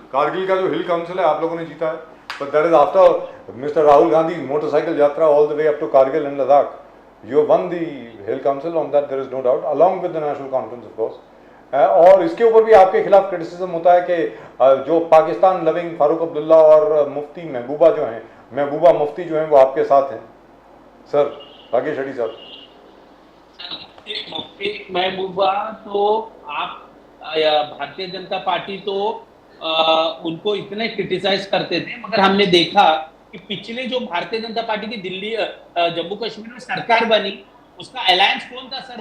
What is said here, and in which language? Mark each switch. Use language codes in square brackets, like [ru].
[hi] कारगिल का जो हिल काउंसिल है आप लोगों ने जीता है. [en] But that is after Mr. Rahul Gandhi's motorcycle yatra all the way up to Kargil and Ladakh. You won the Hill Council, on that there is no doubt, along with the National Conference of course. [hi] और इसके ऊपर भी आपके खिलाफ criticism होता है कि जो पाकिस्तान लविंग फारूक अब्दुल्ला और मुफ्ती महबूबा जो हैं, महबूबा मुफ्ती जो हैं वो आपके साथ हैं. सर राकेश रेड्डी साहब. मुफ्ती महबूबा तो आप भारतीय जनता पार्टी तो उनको इतने क्रिटिसाइज करते थे, मगर हमने देखा कि पिछले जो भारतीय जनता पार्टी की दिल्ली जम्मू कश्मीर में सरकार बनी, उसका अलायंस कौन था सर?